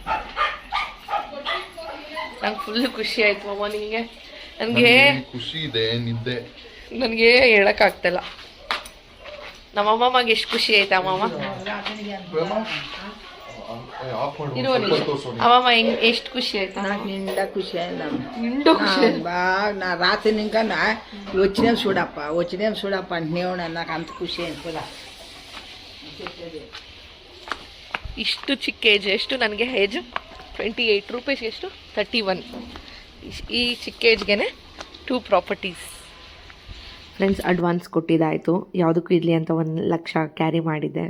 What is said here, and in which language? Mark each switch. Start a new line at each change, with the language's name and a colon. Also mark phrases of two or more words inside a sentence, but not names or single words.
Kannada: ನಂಗೆ ಫುಲ್ ಖುಷಿ ಆಯ್ತು ಮಾಮ. ನಿಂಗೆ? ನನಗೆ ಖುಷಿ ಇದೆ, ನಿದ್ದೆ ನನಗೆ ಹೇಳಕ್ಕಾಗ್ತಿಲ್ಲ. ನಮ್ಮಮ್ಮಗೆ ಎಷ್ಟು ಖುಷಿ ಆಯ್ತಾ ಮಾಮ? ಅಮ್ಮಮ್ಮ ಹೆಂಗ್ ಎಷ್ಟು ಖುಷಿ ಆಯ್ತಾ?
Telugu: నాకు నిండా ఖుషి అయింది. నిండు ఖుషి. బాగా నా రాత్రి ఇంకా వచ్చినేం చూడప్ప అంటనే ఉన్నాను. నాకు అంత ఖుషి అయింది కూడా.
Kannada: ಇಷ್ಟು ಚಿಕ್ಕ ಏಜ್. ಎಷ್ಟು ನನಗೆ ಏಜ್? 28 ರೂಪೀಸ್. ಎಷ್ಟು? 31. ಈ ಚಿಕ್ಕ ಏಜ್ಗೆ 2 ಪ್ರಾಪರ್ಟೀಸ್. ಫ್ರೆಂಡ್ಸ್, ಅಡ್ವಾನ್ಸ್ ಕೊಟ್ಟಿದ್ದಾಯಿತು. ಯಾವುದಕ್ಕೂ ಇರಲಿ ಅಂತ 1 ಲಕ್ಷ ಕ್ಯಾರಿ ಮಾಡಿದ್ದೆ.